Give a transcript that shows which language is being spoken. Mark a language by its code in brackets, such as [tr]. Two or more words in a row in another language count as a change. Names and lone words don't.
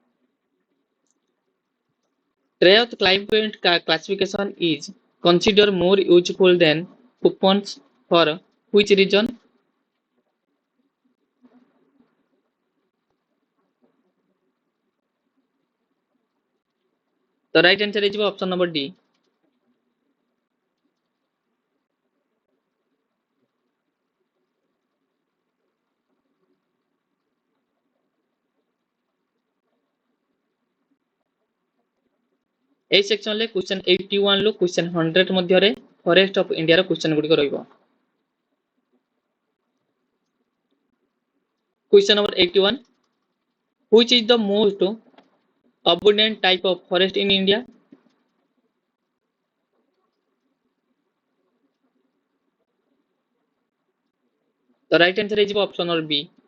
[en] Trevath climate classification is considered more useful than Köppens for which region? The right answer is option number D. [or] এই ସେକ୍ସନରେ କ୍ୱେଶ୍ଚନ 81 ରୁ କ୍ୱେଶ୍ଚନ 100 ମଧ୍ୟରେ [en] forest of Indiaର [or] କ୍ୱେଶ୍ଚନ ଗୁଡ଼ିକ ରହିବ। [en] Question number 81. Which is the most abundant type of forest in India? The right answer is option number B.